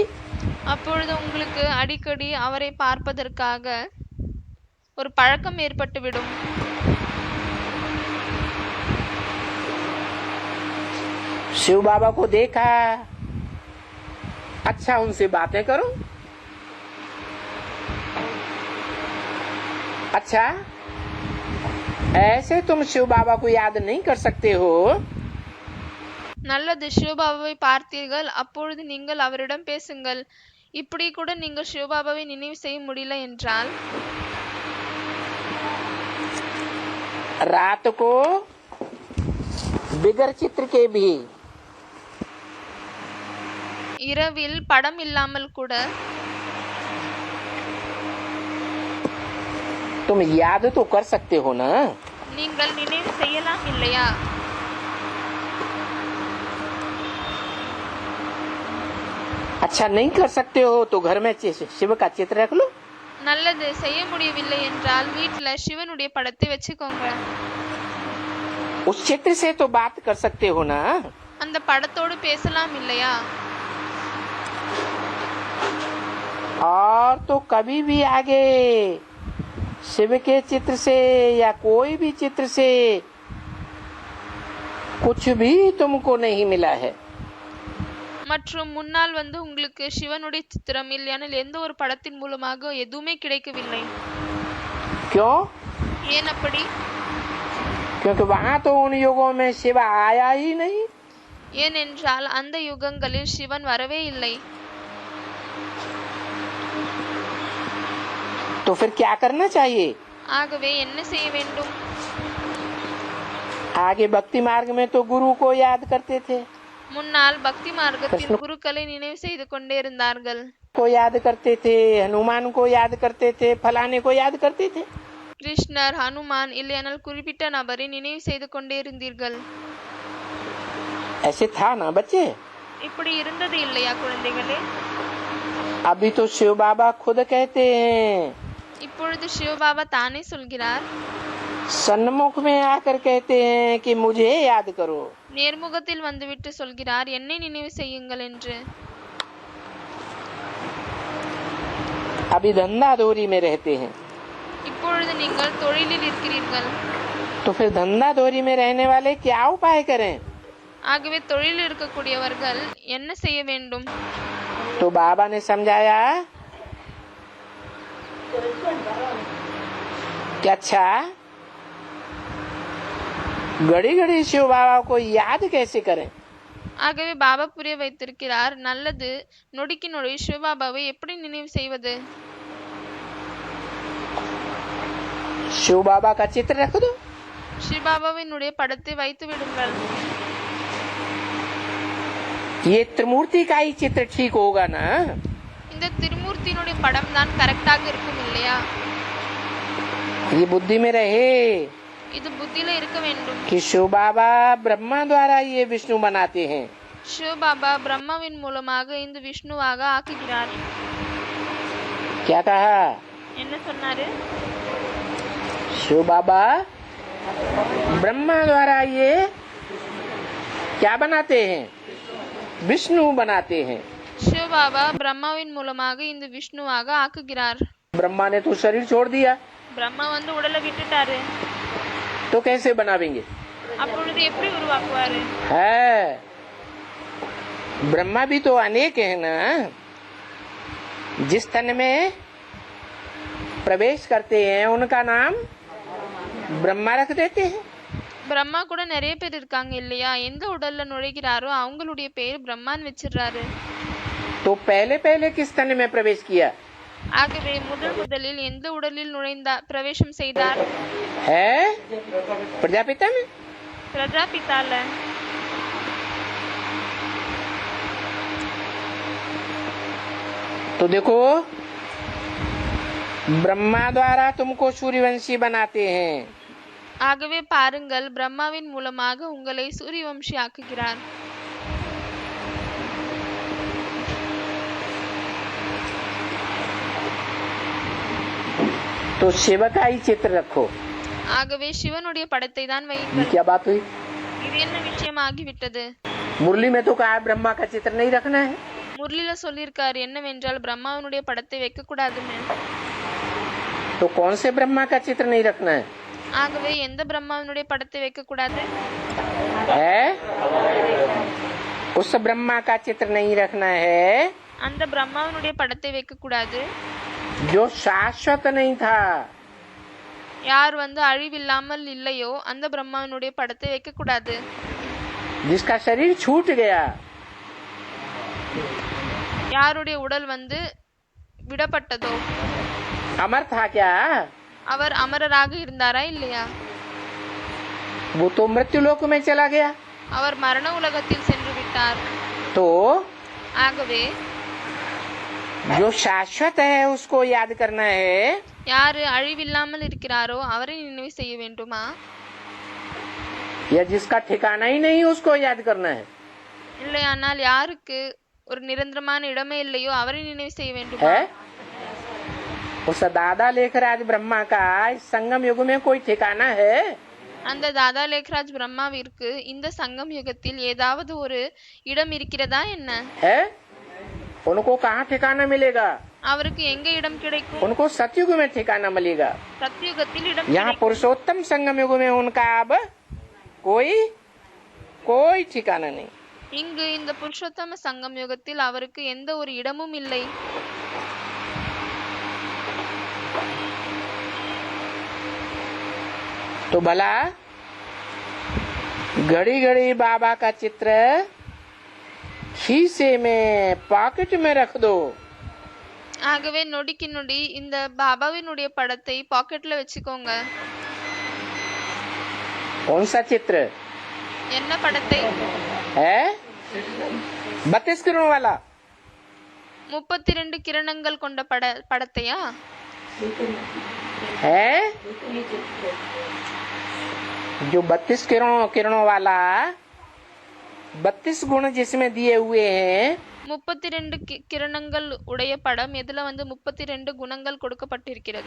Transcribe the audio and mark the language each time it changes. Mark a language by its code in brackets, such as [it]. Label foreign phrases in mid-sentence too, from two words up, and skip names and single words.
[ta] அப்பொழுது உங்களுக்கு அடிக்கடி அவரை பார்ப்பதற்காக ஒரு பழக்கம் ஏற்பட்டுவிடும். [hi] शिव बाबा को देखा, अच्छा उनसे बातें करो। अच्छा ऐसे तुम शिव बाबा को याद नहीं कर सकते हो। [ta] நல்லது, சிவபாபாவை பார்த்தீர்கள், அப்பொழுது நீங்கள் அவரிடம் பேசுங்கள். இப்படி கூட நீங்கள் சிவபாபாவை நினைவு செய்ய முடியல என்றால் [hi] रात को बिगर चित्र के भी [ta] இரவில் படம் இல்லாமல் கூட [hi] तुम याद तो कर सकते हो ना। [ta] நீங்கள் நினைவு செய்யலாம் இல்லையா? [hi] अच्छा नहीं कर सकते हो तो घर में शिव का चित्र रख लो। [ta] நல்லது, செய்ய முடியவில்லை என்றால் வீட்ல சிவனுடைய படத்தை வச்சுக்கோங்க. [hi] उस चित्र से तो बात कर सकते हो ना। [ta] அந்த படத்தோடு பேசலாம் இல்லையா? [hi] और तो कभी भी आगे शिव के चित्र से या कोई भी चित्र से कुछ भी तुमको नहीं मिला है। [ta] மற்றும் முன்னால் வந்து உங்களுக்கு சிவனுடைய சித்திரம் இல்லையானால் எந்த ஒரு படத்தின் மூலமாக எதுவுமே கிடைக்கவில்லை. [hi] क्यों? [ta] ஏன் அப்படி? [hi] क्योंकि वहां तो उन युगों में शिव आया ही नहीं। [ta] ஏனென்றால் அந்த யுகங்களில் சிவன் வரவே இல்லை. [hi] तो फिर क्या करना चाहिए? [ta] ஆகவே என்ன செய்ய வேண்டும்? [hi] आगे भक्ति मार्ग में तो गुरु को याद करते थे, [ta] முன்னால் பக்தி மார்க்கத்தில் குருக்களை நினைவு செய்து கொண்டே இருந்தார்கள். [hi] को याद करते थे, हनुमान को याद करते थे, फलाने को याद करते थे। [ta] கிருஷ்ணர், ஹனுமான் இல்லையானால் குறிப்பிட்ட நபரை நினைவு செய்து கொண்டே இருந்தீர்கள். [hi] ऐसे था ना बच्चे? [ta] இப்படி இருந்தது இல்லையா குழந்தைகளே? [hi] अभी तो शिव बाबा खुद कहते हैं, [ta] இப்பொழுது சிவபாபா தானே சொல்கிறார், [hi] सन्मुख में आकर कहते हैं कि मुझे याद करो। [ta] நேர்முகத்தில் வந்துவிட்டு சொல்கிறார், என்னை நினைவு செய்யுங்கள் என்று. [hi] अभी धंधा दौरी में रहते हैं, [ta] இப்பொழுது நீங்கள் தொழிலில் இருக்கிறீர்கள். [hi] तो फिर धंधा दौरी में रहने वाले क्या उपाय करें? [ta] ஆகவே தொழிலில் இருக்கக்கூடியவர்கள் என்ன செய்ய வேண்டும்? [hi] तो बाबा ने समझाया कि अच्छा घड़ी घड़ी शिव बाबा को याद कैसे करें। [ta] ஆகவே பாபா புரிய வைத்திருக்கிறார், நல்லது, நொடிக்கு நொடி சிவபாபாவை எப்படி நினைவு செய்வது? [hi] शिव बाबा का चित्र रख दो। [ta] சிவபாபாவினுடைய படத்தை வைத்து விடுங்கள். [hi] ये त्रिमूर्ति का ही चित्र ठीक होगा ना? [ta] இந்த திருமூர்த்தியினுடைய படம் தான் கரெக்டாக இருக்கும் இல்லையா? [hi] ये बुद्धि में रहे [ta] இது புத்தியில இருக்க வேண்டும். [hi] कि शिव बाबा ब्रह्मा द्वारा ये विष्णु बनाते हैं। [ta] சிவபாபா பிரம்மாவின் மூலமாக இந்த விஷ்ணுவாக ஆக்குகிறார். [hi] क्या कहा? [ta] என்ன சொன்னாரு? [hi] शिव बाबा ब्रह्मा द्वारा ये क्या बनाते हैं? विष्णु बनाते हैं। [ta] சிவபாபா பிரம்மாவின் மூலமாக இந்த விஷ்ணுவாக ஆக்குகிறார். [hi] ब्रह्मा ने तो शरीर छोड़ दिया, [ta] பிரம்மா வந்து உடலை விட்டுட்டாரு, [hi] तो कैसे बनावेंगे? [ta] அப்பொழுது எப்படி உருவாக்குவாரு? [hi] है ब्रह्मा भी तो अनेक है ना। जिस तन में प्रवेश करते हैं उनका नाम ब्रह्मा रख देते हैं। [ta] பிரம்மா கூட நிறைய பேர் இருக்காங்க இல்லையா? எந்த உடல்ல நுழைகிறாரோ அவங்களுடைய பேர் பிரம்மான்னு வச்சிடுறாரு. [hi] तो पहले पहले किस तन में प्रवेश किया [ta] ஆகவே முதலில் எந்த உடலில் பிரவேசம் செய்தார்? [hi] है? प्रजापिता में। [ta] பிரஜாபிதால. [hi] तो देखो ब्रह्मा द्वारा तुमको सूर्यवंशी बनाते हैं। [ta] ஆகவே பாருங்கள், பிரம்மாவின் மூலமாக உங்களை சூரியவம்சி ஆக்குகிறார். [hi] तो शिव का ही चित्र रखो। [ta] ஆகவே சிவனுடைய படத்தை தான் [hi] ये [ta] வையுங்கள். [hi] क्या बात हुई? [ta] இது என்ன விஷயம் ஆகிவிட்டது? [hi] मुरली में तो कहा है ब्रह्मा का चित्र नहीं रखना है। [ta] முரளில சொல்லியிருக்காரு என்னவென்றால் பிரம்மாவினுடைய படத்தை வைக்க கூடாதுன்னு. [hi] तो कौन से ब्रह्मा का चित्र नहीं रखना है? [ta] ஆகவே எந்த பிரம்மாவினுடைய படத்தை வைக்க கூடாது? [hi] है उस ब्रह्मा का चित्र नहीं रखना है [ta] அந்த பிரம்மாவினுடைய படத்தை வைக்க கூடாது [hi] जो शाश्वत नहीं था। [ta] யார் வந்து அழிவில்லாமல் இல்லையோ அந்த பிரம்மாவினுடைய படத்தை வைக்க கூடாது. [hi] जिसका शरीर छूट गया। [ta] யாருடைய உடல் வந்து விடப்பட்டதோ [hi] अमर था क्या? [ta] அவர் அமரராக இருந்தாரா இல்லையா? [hi] वो तो मृत्यु लोक में चला गया। [ta] அவர் மரண உலகத்தில் சென்று விட்டார். [hi] तो [ta] ஆகவே [hi] जो शाश्वत है उसको याद करना है। [ta] யாரு அழிவில்லாமல் இருக்கிறாரோ அவரை நினைவு செய்ய வேண்டுமா? [hi] या जिसका ठिकाना ही नहीं उसको याद करना है। [ta] இல்லையானால் யாருக்கு ஒரு நிரந்தரமான இடமே இல்லையோ அவரை நினைவு செய்ய வேண்டுமா? [hi] है उस दादा लेखराज ब्रह्मा का इस संगम युग में कोई ठिकाना है? [ta] அந்த தாதா லேக்ராஜ் பிரம்மாவிற்கு இந்த சங்கம் யுகத்தில் ஏதாவது ஒரு இடம் இருக்கிறதா என்ன? [hi] है? उनको कहाँ ठिकाना मिलेगा? [ta] அவருக்கு எங்க இடம் கிடைக்கும்? [hi] उनको सतयुग में ठिकाना मिलेगा। [ta] சத்தியுகத்தில் இடம் [hi] यहाँ [ta] கிடைக்கும். [hi] पुरुषोत्तम संगम युग में उनका अब कोई कोई ठिकाना नहीं। [ta] இங்கு இந்த புருஷோத்தம சங்கம் யுகத்தில் அவருக்கு எந்த ஒரு இடமும் இல்லை. [hi] तो भला घड़ी घड़ी बाबा का चित्र खीसे में पॉकेट में रख दो। [ta] ஆகவே நொடிக்கு நொடி இந்த பாபாவினுடைய படத்தை பாக்கெட்ல வச்சுக்கோங்க. [hi] कौन सा चित्र [ta] என்ன படத்தை? [hi] है? 32 किरणों वाला [ta] 32 கிரணங்கள் கொண்ட படத்தையா? [hi] है? जो 32 किरणों वाला 32 गुण जिसमें दिए हुए हैं [ta] 32 கிரணங்கள் உடைய படம் எதுல 32 குணங்கள் கொடுக்கப்பட்டிருக்கிறதோ